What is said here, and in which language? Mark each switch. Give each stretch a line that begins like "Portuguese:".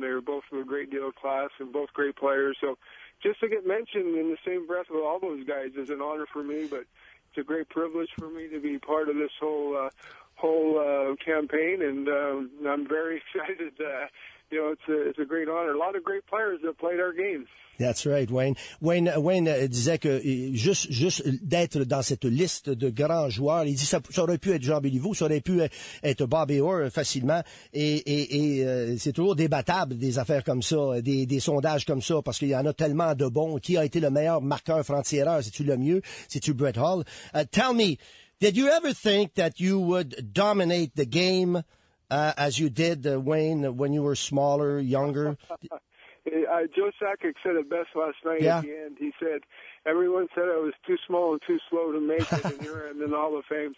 English: They're both a great deal of class and both great players. So just to get mentioned in the same breath with all those guys is an honor for me, but it's a great privilege for me to be part of this whole campaign, and I'm very excited. It's a great honor. A lot of great players that played our games. That's right, Wayne.
French: Wayne disait que juste d'être dans cette liste de grands joueurs, il dit ça aurait pu être Jean Beliveau, ça aurait pu être Bobby Orr facilement, et c'est toujours débattable des affaires comme ça, des sondages comme ça, parce qu'il y en a tellement de bons. Qui a été le meilleur marqueur franc-tireur? C'est-tu Lemieux? C'est-tu Brett Hull?
English: Tell me, did you ever think that you would dominate the game as you did, Wayne, when you were smaller, younger? Joe Sakic said it best last night at the end. He said, everyone said I was too small and too slow to make it, and here I'm in the Hall of Fame.